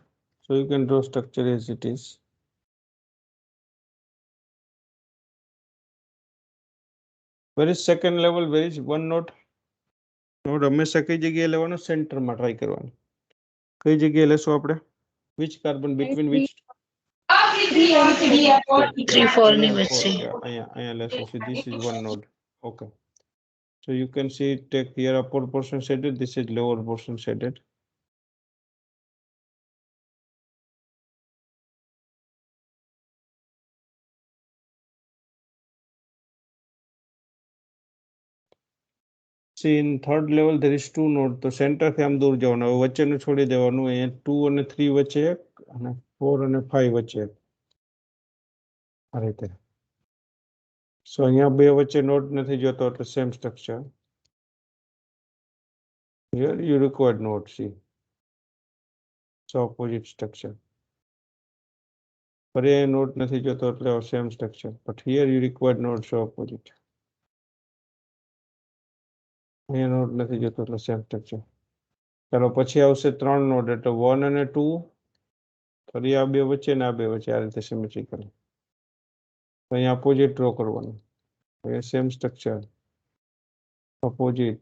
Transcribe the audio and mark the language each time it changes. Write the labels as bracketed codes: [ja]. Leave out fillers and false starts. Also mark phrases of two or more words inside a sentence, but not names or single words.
[en] So you can draw structure as it is. Where is second level? Where is 1 node? [gu] Node હંમેશા કઈ જગ્યાએ લેવાનો સેન્ટરમાં ટ્રાય કરવાનો. કઈ જગ્યાએ લેશો આપણે? [en] Which carbon between which? [gu] 3, 4 ની વચ્ચે. અહીંયા લેશો. [en] So this is 1 node. Okay. So you can see take here upper portion shaded. This is lower portion shaded. See in third level there is 2 node. [gu] તો સેન્ટર થી આમ દૂર જવાનું. હવે વચ્ચેનું છોડી દેવાનું. અહીંયા 2 અને 3 વચ્ચે એક અને 4 અને 5 વચ્ચે એક. આ રીતે. So અહીંયા બે વચ્ચે નોડ નથી જોતો એટલે [en] same structure. Here you require node. See. So opposite structure. [gu] પર એ નોડ નથી જોતો એટલે [en] same structure. But here you require node so opposite. [gu] અહીંયા નોડ નથી જોતો એટલે [en] same structure. [gu] ચાલો પછી આવશે 3 નોડ એટલે 1 અને 2. ફરી આ બે વચ્ચે ને આ બે વચ્ચે આ રીતે સિમેટ્રિકલ. અહીંયા [en] opposite draw [gu] કરવાનું. અહીંયા [en] same structure opposite.